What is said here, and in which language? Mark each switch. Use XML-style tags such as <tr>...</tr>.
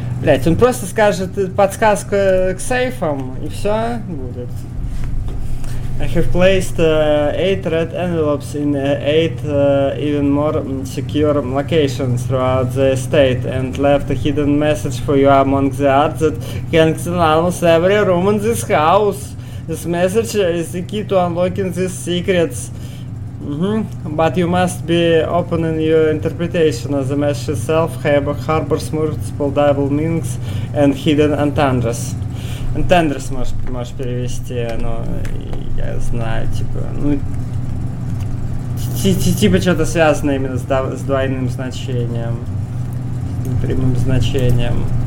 <ru>Блять, он просто скажет подсказку к сейфам, и все будет.</ru> <en>I have placed 8 red envelopes in 8 even more secure locations throughout the estate and left a hidden message for you among the art that hangs in almost every room in this house. This message is the key to unlocking these secrets. Mm-hmm. But you must be open in your interpretation, as the message itself harbors multiple double meanings and hidden entendres.</en> <ru>Entendres можешь перевести, но... Я знаю, типа, ну, типа что-то связано именно с двойным значением, прямым значением.</ru>